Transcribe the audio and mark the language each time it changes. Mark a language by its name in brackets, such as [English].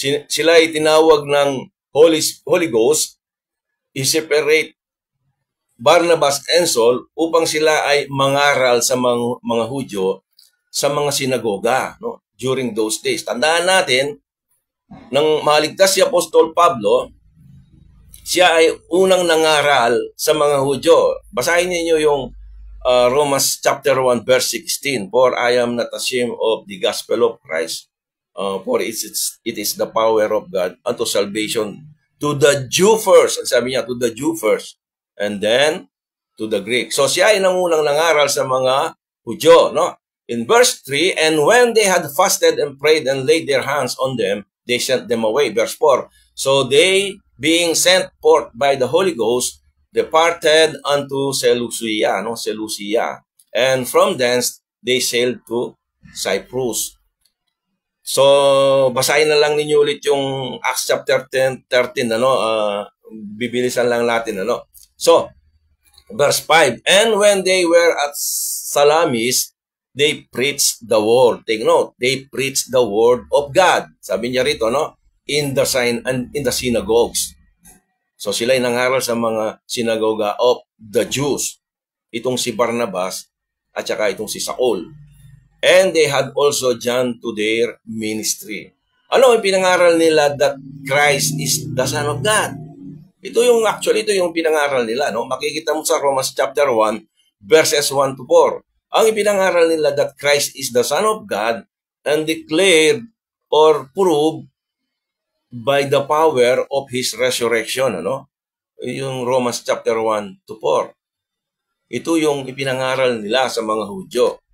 [Filipino] Sila ay tinawag ng Holy Ghost, i-separate Barnabas and Saul upang sila ay mangaral sa mga Hudyo sa mga sinagoga, no? [English] During those days. [Filipino] Tandaan natin, nang maligtas si Apostol Pablo, Siya ay unang nangaral sa mga Hudyo. Basahin niyo yung Romans chapter 1 verse 16. [English] For I am not ashamed of the gospel of Christ, for it is the power of God unto salvation to the Jew first. [Filipino] Ang sabi niya, [English] to the Jew first. And then, to the Greek. [Filipino] So siya ay nangunang nangaral sa mga Hudyo, no? [English] In verse 3, and when they had fasted and prayed and laid their hands on them, they sent them away. Verse 4, so they, being sent forth by the Holy Ghost, departed unto Seleucia, no? Seleucia. And from thence, they sailed to Cyprus. [Filipino] So, basahin na lang ninyo ulit yung Acts chapter 13, ano? Bibilisan lang natin, ano? [English] So, verse 5, and when they were at Salamis, they preached the word. Take note, they preached the word of God. [Filipino] Sabi niya rito, no? [English] In the synagogues. [Filipino] So sila ay nangaral sa mga sinagoga [English] of the Jews. [Filipino] Itong si Barnabas at saka itong si Saul. [English] And they had also John to their ministry. [Filipino] Ano ang pinangaral nila? [English] That Christ is the Son of God. [Filipino] Ito yung pinangaral nila, no? Makikita mo sa Romans chapter 1 verses 1 to 4. Ang ipinangaral nila [English] that Christ is the Son of God and declared or proved by the power of His resurrection. [Filipino] Ano? Yung Romans chapter 1 to 4. Ito yung ipinangaral nila sa mga Hudyo.